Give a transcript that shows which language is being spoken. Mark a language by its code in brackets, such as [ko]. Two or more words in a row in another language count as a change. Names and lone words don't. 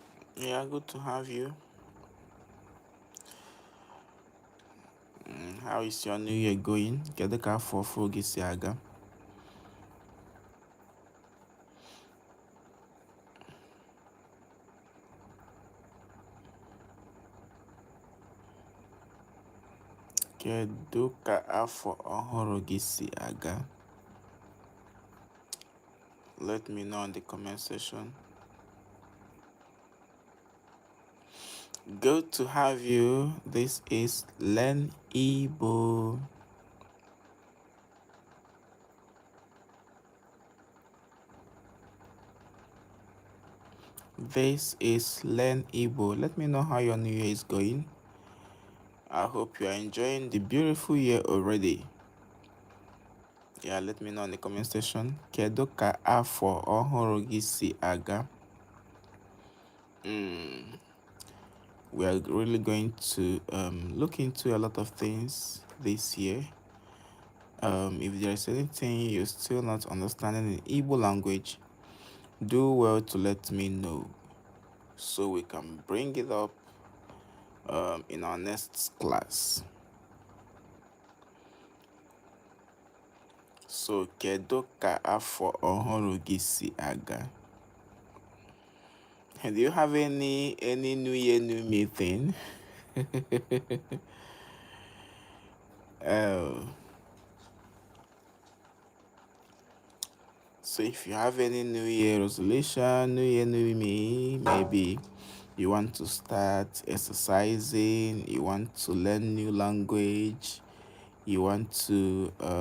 [en] Yeah, good to have you. How is your new year going? [ig] Kedu ka afọ ọfụ gị si aga? Kedu ka afọ ọhụrụ gị si aga? [en] Let me know in the comment section. Good to have you. This is Learn Igbo. This is Learn Igbo. Let me know how your new year is going. I hope you are enjoying the beautiful year already. Yeah, let me know in the comment section. [ig] Kedu ka afọ ọhụrụ gị si aga? [en] We are really going to look into a lot of things this year. If there is anything you're still not understanding in Igbo language, do well to let me know so we can bring it up in our next class. So, [ig] kedu ka afọ ọhụrụ gị si aga? [en] Do you have any new year, new me thing? So if you have any new year resolution, new year, new me, maybe you want to start exercising, you want to learn new language, you want to